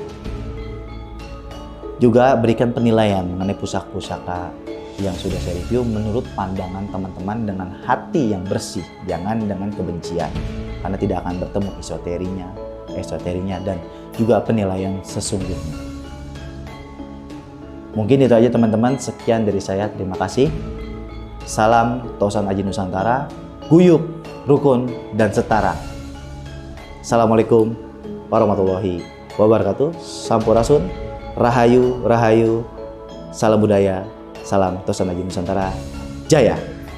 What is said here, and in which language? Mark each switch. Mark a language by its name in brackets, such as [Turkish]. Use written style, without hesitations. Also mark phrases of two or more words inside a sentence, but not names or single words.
[Indonesian] Juga berikan penilaian mengenai pusaka-pusaka yang sudah saya review menurut pandangan teman-teman dengan hati yang bersih, jangan dengan kebencian, karena tidak akan bertemu esoterinya dan juga penilaian sesungguhnya. Mungkin itu aja teman-teman, sekian dari saya, terima kasih. Salam Tosan Aji Nusantara, guyup, rukun, dan setara. [Arabic] Assalamualaikum warahmatullahi wabarakatuh. [Sundanese] Sampurasun, rahayu, salam budaya. [Indonesian] Salam Tosan Aji Nusantara, jaya!